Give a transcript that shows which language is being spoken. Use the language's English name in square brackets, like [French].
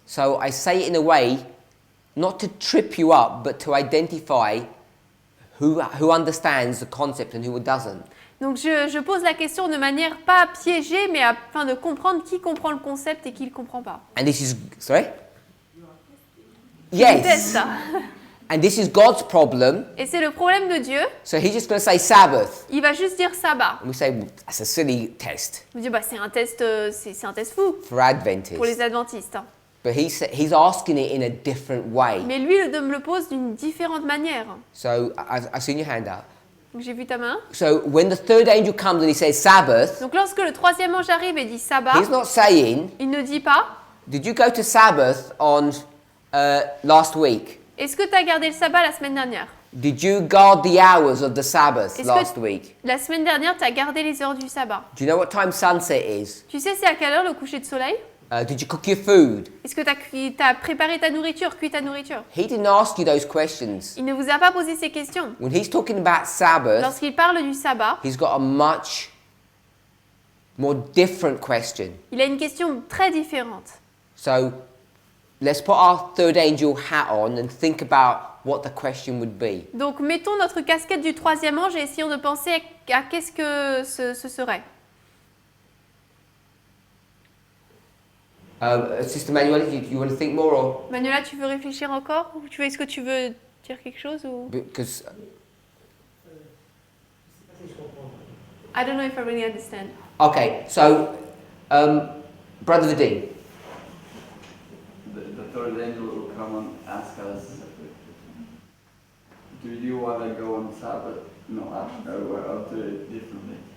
[English] So I say it in a way, not to trip you up, but to identify who understands the concept and who doesn't. [French] Donc, je pose la question de manière pas piégée, mais afin de comprendre qui comprend le concept et qui ne le comprend pas. [English] And this is, sorry? [French] Je [English] Yes. [French] teste ça. [English] And this is God's problem. [French] Et c'est le problème de Dieu. [English] So he's just going to say Sabbath. [French] Il va juste dire sabbat. [English] And we say, well, that's a silly test [French] On dit, bah, c'est un test fou [English] for Adventists. [French] pour les adventistes. [English] But he's asking it in a different way. [French] Mais lui, il me le pose d'une différente manière. [English] So I've seen your hand up. [French] Donc, j'ai vu ta main. [English] So when the third angel comes and he says Sabbath, [French] Donc, lorsque le troisième ange arrive et dit sabbat, [English] he's not saying, [French] il ne dit pas, [English] did you go to Sabbath on last week? [French] est-ce que tu as gardé le sabbat la semaine dernière? [English] Did you guard the hours of the Sabbath [French] Est-ce [English] last [French] que [English] week? [French] la semaine dernière, tu as gardé les heures du sabbat? [English] Do you know what time sunset is? [French] Tu sais c'est à quelle heure le coucher de soleil? [English] Did you cook your food? [French] Est-ce que tu as préparé ta nourriture, cuit ta nourriture? [English] He didn't ask you those questions. [French] Il ne vous a pas posé ces questions. [English] When he's talking about Sabbath, [French] Lorsqu'il parle du sabbat, [English] he's got a much more different question. [French] il a une question très différente. [English] So let's put our third angel hat on and think about what the question would be. [French] Donc, mettons notre casquette du troisième ange et essayons de penser à qu'est-ce que ce serait. [English] Sister Manuela, you want to think more or? [French] Manuela, tu veux réfléchir encore? Ou est-ce que tu veux dire quelque chose ou... [English] Because [French] Je sais pas si je comprends. [English] I don't know if I really understand. okay, so Brother Vadim. The third angel will come and ask us, do you want to go on Sabbath? No, I'll do it differently.